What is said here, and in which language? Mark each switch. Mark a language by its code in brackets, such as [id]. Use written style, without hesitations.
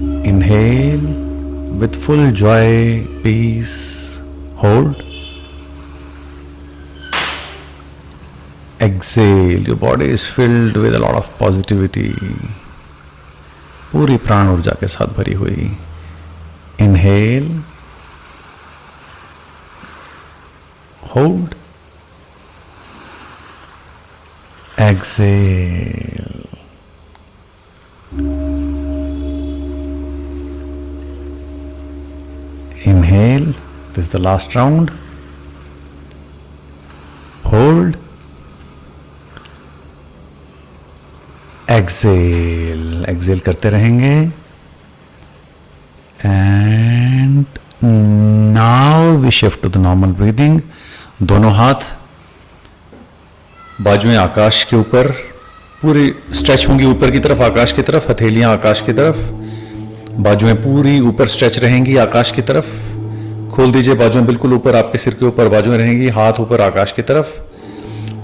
[en] Inhale with full joy, peace. Hold. Exhale. Your body is filled with a lot of positivity. [hi] पूरी प्राण ऊर्जा के साथ भरी हुई. [en] Inhale. Hold. Exhale. Inhale. This is the last round. Hold. Exhale. [hi] Exhale करते रहेंगे. [en] And now we shift to the normal breathing. [hi] दोनों हाथ बाजुएं आकाश के ऊपर पूरी स्ट्रेच होंगी ऊपर की तरफ, आकाश की तरफ, हथेलियां आकाश की तरफ, बाजुएं पूरी ऊपर स्ट्रेच रहेंगी आकाश की तरफ। खोल दीजिए बाजुएं बिल्कुल ऊपर, आपके सिर के ऊपर बाजुएं रहेंगी, हाथ ऊपर आकाश की तरफ।